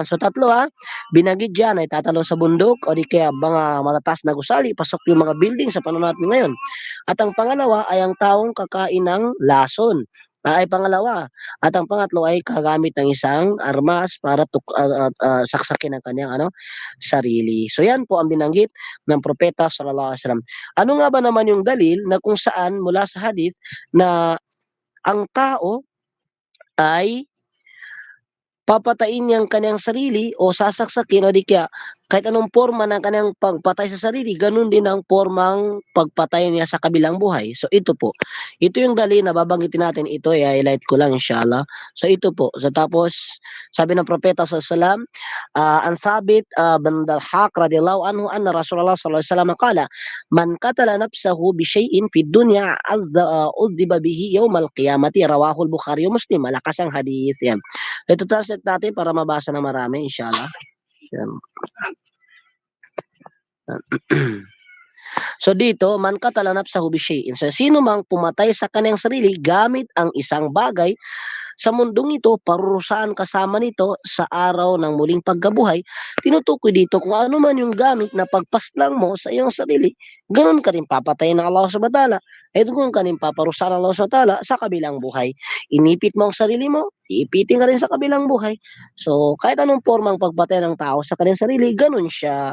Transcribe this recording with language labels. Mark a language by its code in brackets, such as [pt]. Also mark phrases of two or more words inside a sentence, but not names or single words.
[tl] So, tatlo binanggit dyan ay tatalon sa bundok o di kaya mga matataas na gusali, pasok yung mga building sa panahon natin ngayon. At ang pangalawa ay ang taong kakain ng lason. Ay pangalawa. At ang pangatlo ay kagamit ng isang armas para saksakin ang kanyang sarili. So yan po ang binanggit ng propeta [ar] صلى الله عليه وسلم. [tl] Ano nga ba naman yung dalil na kung saan mula sa hadith na ang tao ay papatayin niya ang kanyang sarili o sasaksakin o di kaya kahit anong porma ng kanyang pagpatay sa sarili, ganun din ang pormang pagpatay niya sa kabilang buhay. So ito po, ito yung dalil na babanggitin natin, ito i-highlight ko lang inshallah. So ito po, so tapos sabi ng propeta [ar] صلى الله عليه وسلم عن ثابت بن الضحاك رضي الله عنه أن رسول الله صلى الله عليه وسلم قال من قتل نفسه بشيء في الدنيا عذب به يوم القيامة رواه البخاري ومسلم. [tl] Malakas ang hadith yan. Ito translate natin para mabasa ng marami inshallah. Yan. So dito, [ar] من قتل نفسه بشيء. [tl] So sino mang pumatay sa kanyang sarili gamit ang isang bagay sa mundong ito, parurusahan kasama nito sa araw ng muling pagkabuhay. Tinutukoy dito kung ano man yung gamit na pagpaslang mo sa iyong sarili, ganun ka rin papatayin ng Allah [ar] سبحانه وتعالى. [tl] At ganun ka rin paparusahan ng Allah [ar] سبحانه وتعالى [tl] sa kabilang buhay. Inipit mo ang sarili mo, iipitin ka rin sa kabilang buhay. So, kahit anong formang pagpatay ng tao sa kanyang sarili, gano'n siya.